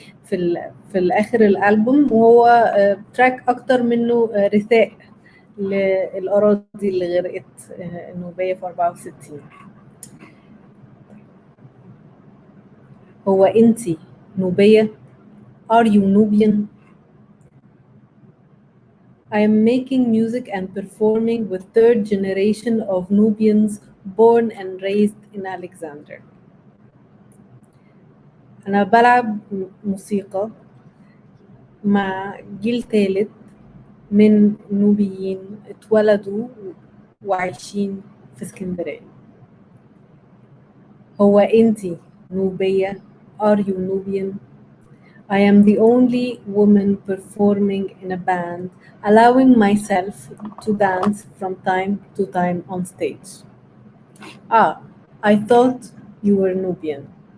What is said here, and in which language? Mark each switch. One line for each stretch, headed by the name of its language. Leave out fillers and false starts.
Arabic: في الآخر الألبوم، وهو تراك أكتر منه رثاء للأراضي اللي غرقت النوبية في 64. هو أنتي نوبية؟
English: Are you Nubian? I am making music and performing with third generation of Nubians born and raised in Alexander.
Arabic: أنا بلعب موسيقى مع جيل ثالث من نوبيين اتولدوا وعايشين في اسكندرية. هو أنتي نوبية؟
English: Are you Nubian? I am the only woman performing in a band, allowing myself to dance from time to time on stage. I thought you were Nubian.